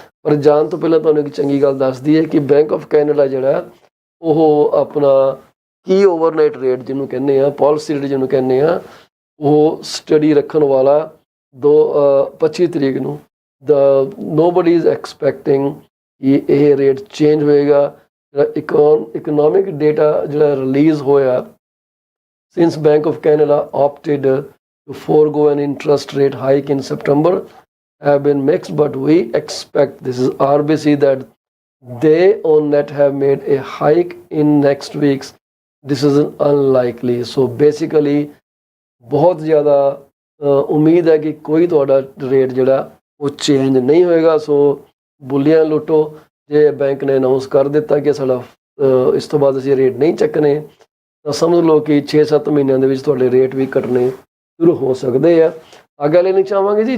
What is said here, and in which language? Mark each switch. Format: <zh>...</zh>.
<pa>ਪਰ ਜਾਣ ਤੋਂ ਪਹਿਲਾਂ ਤੁਹਾਨੂੰ ਇੱਕ ਚੰਗੀ ਗੱਲ ਦੱਸਦੀ ਹੈ ਕਿ ਬੈਂਕ ਆਫ ਕੈਨੇਡਾ ਜਿਹੜਾ ਉਹ ਆਪਣਾ ਕੀ ਓਵਰਨਾਈਟ ਰੇਟ ਜਿਹਨੂੰ ਕਹਿੰਦੇ ਆ, ਪਾਲਿਸੀ ਰੇਟ ਜਿਹਨੂੰ ਕਹਿੰਦੇ ਆ, ਉਹ ਸਟੱਡੀ ਰੱਖਣ ਵਾਲਾ 25 ਤਰੀਕ ਨੂੰ</pa> <en>nobody is expecting</en> <pa>ਕਿ ਇਹ ਰੇਟ ਚੇਂਜ ਹੋਏਗਾ। ਜਿਹੜਾ ਇਕਨੋਮਿਕ ਡੇਟਾ ਜਿਹੜਾ ਰਿਲੀਜ਼ ਹੋਇਆ</pa> <en>since Bank of Canada opted to forego an interest rate hike in September have been mixed, but we expect, this is RBC, that they on net have made a hike in next week's. This is unlikely. So basically</en> <hi>बहुत ज़्यादा उम्मीद है कि कोई</hi> <pa>ਤੁਹਾਡਾ rate ਜਿਹੜਾ ਉਹ change ਨਹੀਂ ਹੋਏਗਾ। ਸੋ ਬੁੱਲੀਆਂ ਲੁੱਟੋ। ਜੇ ਬੈਂਕ ਨੇ ਅਨਾਉਂਸ ਕਰ ਦਿੱਤਾ ਕਿ ਸਾਡਾ ਇਸ ਤੋਂ ਬਾਅਦ ਅਸੀਂ ਰੇਟ ਨਹੀਂ ਚੱਕਣੇ ਤਾਂ ਸਮਝ ਲਓ ਕਿ 6-7 ਮਹੀਨਿਆਂ ਦੇ ਵਿੱਚ ਤੁਹਾਡੇ ਰੇਟ ਵੀ ਘਟਣੇ ਸ਼ੁਰੂ ਹੋ ਸਕਦੇ ਆ। ਆਗਿਆ ਲੈਣੀ ਚਾਹਾਂਗੇ ਜੀ।</pa>